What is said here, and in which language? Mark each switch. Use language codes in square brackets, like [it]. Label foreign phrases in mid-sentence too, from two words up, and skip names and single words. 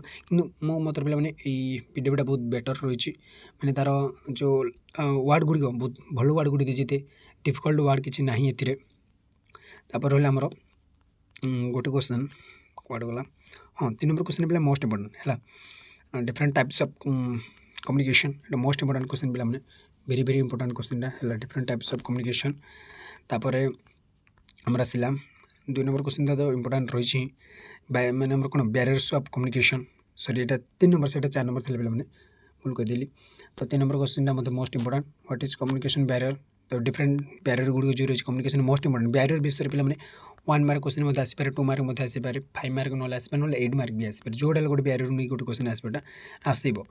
[or] କିନ୍ତୁ ମୋ ମତରେ ପିଲାମାନେ ଏଇ ଭିଡ଼ିଓଟା ବହୁତ ବେଟର୍ ରହିଛି ମାନେ ତା'ର ଯେଉଁ ୱାର୍ଡ଼ ଗୁଡ଼ିକ ବହୁତ ଭଲ ୱାର୍ଡ଼ ଗୁଡ଼ିକ ଦେଇଛି ଏତେ [en] difficult word [or] କିଛି ନାହିଁ ଏଥିରେ। ତାପରେ ରହିଲା ଆମର ଗୋଟେ କ୍ୱେଶ୍ଚନ୍ କୁଆଡ଼େ ଗଲା ହଁ 3 [en] number question [or] ପିଲା [en] most important [or] ହେଲା [en] different types of communication [or] এটা [en] most important question [or] ପିଲାମାନେ [en] very important question [or] ଟା ହେଲା [en] different types of communication। [or] ତାପରେ ଆମର ଆସିଲା 2 [en] number question [or] ତ ଇମ୍ପୋର୍ଟାଣ୍ଟ ରହିଛି ମାନେ ଆମର କ'ଣ [en] barriers of communication sorry [or] ଏଇଟା 3 ନମ୍ବର ସେଇଟା 4 ନମ୍ବର ଥିଲା ପିଲାମାନେ ଭୁଲ କହିଦେଲି। ତ 3 [en] number question [or] ମୋତେ [en] most important what is communication barrier. [or] ତ [en] different barrier [or] ଗୁଡ଼ିକ ଯେଉଁ ରହିଛି [en] communication most important barrier [or] ବିଷୟରେ ପିଲାମାନେ 1 [en] mark question [or] ମଧ୍ୟ ଆସିପାରେ 2 ମାର୍କ ମଧ୍ୟ ଆସିପାରେ 5 ମାର୍କ ନହେଲେ ଆସିପାରେ ନହେଲେ 8 ମାର୍କ ବି ଆସିପାରେ ଯେଉଁଟା ହେଲେ ଗୋଟେ ବ୍ୟାରିୟର ନେଇକି ଗୋଟେ କ୍ୱେଶ୍ଚନ୍ ଆସିବ।